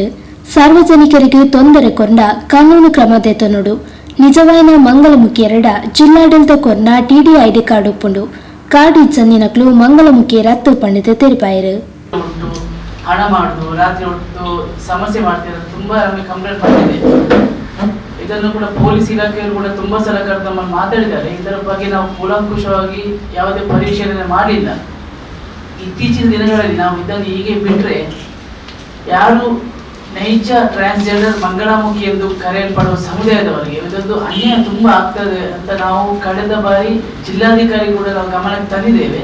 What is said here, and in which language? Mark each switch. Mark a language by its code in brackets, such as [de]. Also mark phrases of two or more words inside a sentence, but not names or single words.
[tcy] ಸಾರ್ವಜನಿಕರಿಗೆ ತೊಂದರೆ ಕೊಂಡ ಕಾನೂನು ಕ್ರಮ ದೆತನೊಡು ನಿಜವಾಯಿನ ಮಂಗಳಮುಖಿಯರಡ ಜಿಲ್ಲಾಡಳಿತ ಕೊರ್ನ ಟಿಡಿ [en] ID card [tcy] ಒಪ್ಪುಂಡು ಕಾರ್ಡ್ ಇಚ್ಚಂದಿನಕ್ಲು ಮಂಗಳಮುಖಿಯರ ಹತ್ತು ಪಂಡಿತ ತೆರಪಾಯರು. [kn] ಹಣ ಮಾಡುದು, ರಾತ್ರಿ ಹೊತ್ತು ಸಮಸ್ಯೆ ಮಾಡ್ತಿರೋದು ತುಂಬಾ ನಮಗೆ ಕಂಪ್ಲೇಂಟ್ ಬಂದಿದೆ. ಇದನ್ನು ಕೂಡ ಪೊಲೀಸ್ ಇಲಾಖೆಯವರು ಕೂಡ ತುಂಬಾ ಸಲ ಕರೆದು ನಮ್ಮನ್ನು ಮಾತಾಡಿದ್ದಾರೆ. ಇದರ ಬಗ್ಗೆ ನಾವು ಕೂಲಂಕುಷವಾಗಿ ಯಾವುದೇ ಪರಿಶೀಲನೆ ಮಾಡಿಲ್ಲ. ಇತ್ತೀಚಿನ ದಿನಗಳಲ್ಲಿ ನಾವು ಇದನ್ನು ಹೀಗೆ ಬಿಟ್ಟರೆ ಯಾರು ನೈಜ ಟ್ರಾನ್ಸ್ಜೆಂಡರ್ ಮಂಗಳಮುಖಿ ಎಂದು ಕರೆಯಲ್ಪಡುವ ಸಮುದಾಯದವರಿಗೆ ಇದೊಂದು ಅನ್ಯಾಯ ತುಂಬಾ ಆಗ್ತದೆ ಅಂತ ನಾವು ಕಳೆದ ಬಾರಿ ಜಿಲ್ಲಾಧಿಕಾರಿ ಕೂಡ ನಾವು ಗಮನಕ್ಕೆ ತಂದಿದ್ದೇವೆ.